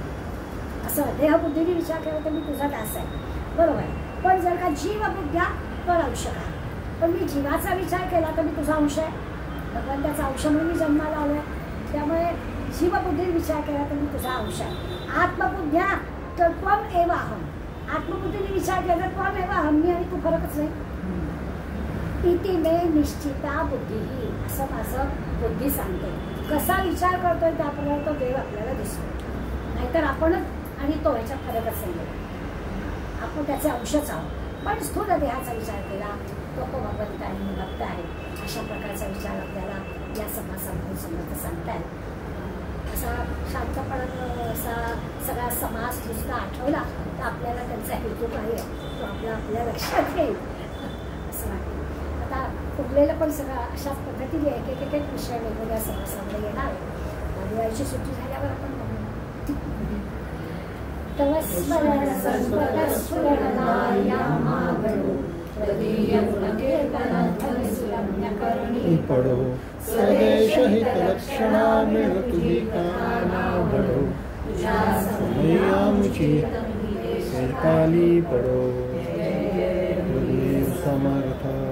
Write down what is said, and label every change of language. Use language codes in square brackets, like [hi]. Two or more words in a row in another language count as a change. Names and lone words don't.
[mr] असं देहबुद्धीने विचार केला तर मी तुझा दास आहे, बरोबर आहे. पण जर का जीवबुद्ध्या तर आवश्यक आहे. पण मी जीवाचा विचार केला तर मी तुझा अंश आहे, भगवंताचा अंश म्हणून मी जन्माला आलो आहे. त्यामुळे जीवबुद्धीने विचार केला तर मी तुझा अंश आहे. आत्मबुद्ध्या तर [sa] त्वम एव अहम. [mr] आत्मबुद्धीने विचार केला तर [sa] त्वम एव अहम, [mr] मी आणि तू फरकच नाही. [sa] इति मे निश्चिता बुद्धी, [mr] असं माझं बुद्धी सांगते. कसा विचार करतोय त्याप्रमाणे तो देव आपल्याला दिसतो. नाहीतर आपणच आणि तो ह्याच्यात फरकच नाही. आपण त्याचे अंशच आहोत. पण स्थूल देहाचा विचार केला तो भगवंत आणि भक्त आहे अशा प्रकारचा विचार आपल्याला या समासामधून समर्थ सांगतायत. असा शांतपणानं असा सगळा समास नुसता आठवला तर आपल्याला त्यांचा हेतू काय आहे तो आपल्या लक्षात येईल असं वाटतं. आता उरलेलं पण सगळं अशाच पद्धतीने एक विषय वेगवेगळ्या समासामध्ये येणार आहे. दिवाळीची सुट्टी झाल्यावर आपण पढ़ो स्वदेश हित लक्षणा में तुझी काना बढ़ो मैयामुची काली पढ़ो समर्थ.